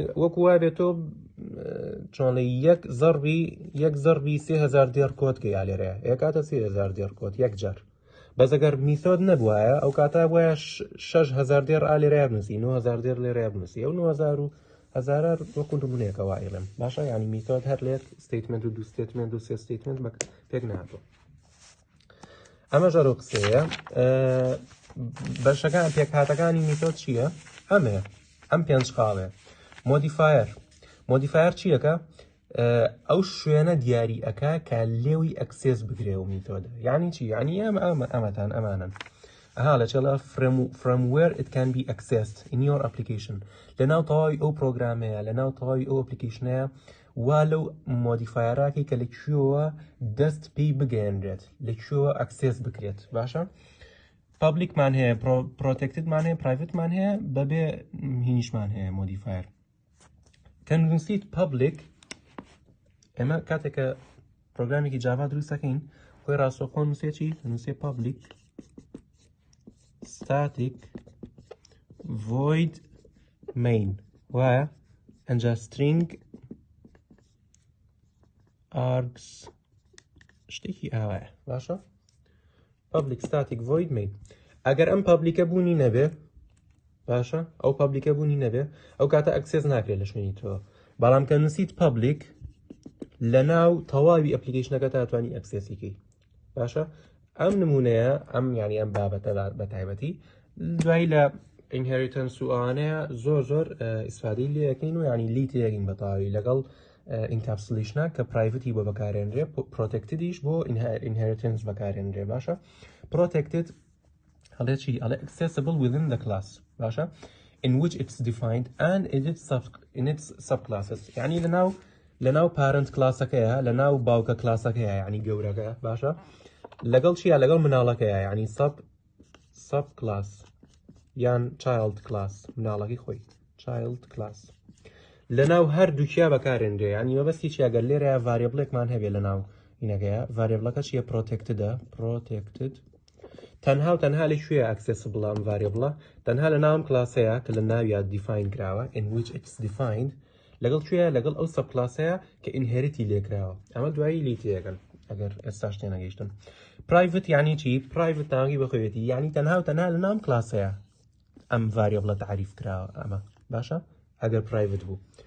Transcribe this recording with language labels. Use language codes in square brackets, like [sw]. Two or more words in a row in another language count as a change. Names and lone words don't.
[ckb] وەکو وا بێتۆ چۆنڵێ یەک زەربی 3000 دێر کۆت کە یا لێرەیە یەکاتە 3000 دێر کۆت یەک جار بەس ئەگەر میثۆد نەبوایە ئەو کاتا وایە 6000 دێر ئا لێرەیە بنووسی 9000 دێر لێرەیە بنووسی ئەو 9000 وەکو نمونەیەکە وایڵێم باشە یعنی میثۆد هەر لێر ستیتمنت و دوو ستیتمنت و سێ ستیتمنت پێک نهاتوە ئەمە ژەرۆ قسەیە بەشەکان پێکهاتەکانی میثۆد چییە؟ ئەمەیە ئەم پێنج خاڵێ مۆدیفایر چیەکە؟ ئەو شوێنە دیاری ئەکا کە لێوی ئەکسێس بگرێ و میثۆدە یعنی چی؟ یعنی ئەمەتان ئەمانن ئەها لە چێڵە [en] from where it can be accessed in your application [ckb] لەناو تەواوی ئەو پرۆگرامەیە لەناو تەواوی ئەو ئەپلیکیشنەیە وا لەو مۆدیفایراکی کە لەکوێوە دەست پێی بگەێنرێت لەکوێوە ئەکسێس بکرێت باشە؟ پابلیکمان هەیە پرۆتێکتدمان هەیە پرایڤێتمان هەیە بەبێ هینیشمان هەیە مۆدیفایر کە نووسیت پابلیک ئێمە کاتێکە پرۆگرامێکی جاوا دروست دەکەین خۆی ڕاستەوخۆ نووسێکی نووسێ پابلیک [en] static void main [ckb] وایە ئەنجا [en] string args [ckb] شتێکی ئاوایە باشە [en] public static void main [ckb] ئەگەر ئەم پابلیکە بوونی نەبێ باشە ئەو پابلیکە بوونی نەبێ ئەو کاتە ئەکسێس ناکرێت لە شوێنی تۆ بەڵام کە نووسیت پابلیک لە ناو تەواوی ئەپلیکیشنەکە تاتوانی ئەکسێسیکەی باشە ئەم نمونەیە ئەم ینی ئەم بابەتە بە تایبەتی دوایی لە ئینهێریتەنس و ئەوانەیە زۆر ئیسفادەی لێ یەکەین و ینی لی تێگەین بە تەواوی لەگەڵ ئینکاپسولیشنە کە پرایڤەتی بۆ بەکارێنرێ پرۆتێکتدیش بۆ ئینهێریتەنس بەکارێنرێ باشە پرۆتێکتد هەڵێ چی ئەڵێ [en] accessible within the class [ckb] باشە [en] in which it's defined and in its subclasses [ckb] یعنی لەناو پارنت کلاسەکەیە لەناو باوکە کلاسەکەیە یعنی گەورەکە باشە لەگەڵ چیە لەگەڵ مناڵەکەیە یعنی [en] sub class [ckb] یان [en] child class [ckb] مناڵەکەی خۆی [en] child class [ckb] لەناو هەر دووکیا بەکارێنرێ ینی مەبەستی چی ئەگەر لێرەیە ڤاریبڵێکمان هەبێ لەناو اینەکەیە ڤاریبڵەکە چیە پرۆتێکتدە protected تەنها و تەنها لەکوێیە ئەکسێسبڵ ئەم ڤاریبڵە تەنها لە ناوم کلاسەیە کە لە ناویە دیفاین کراوە [en] in which it's defined [ckb] لەگەڵ کوێیە لەگەڵ ئەو سەب کلاسەیە کە ئینهێریتی لێکراوە ئەمە دوایی لی تێگەن ئەگەر ئێستا شتێ نەگەیشتن پرایڤەت یعنی چی پرایڤەت تاوی بەخۆیەتی یعنی تەنها و تەنها لە ناوم کلاسەیە ئەم ڤاریبڵە تعریف کراوە ئەمە باشە ئەگەر پرایڤەت بوو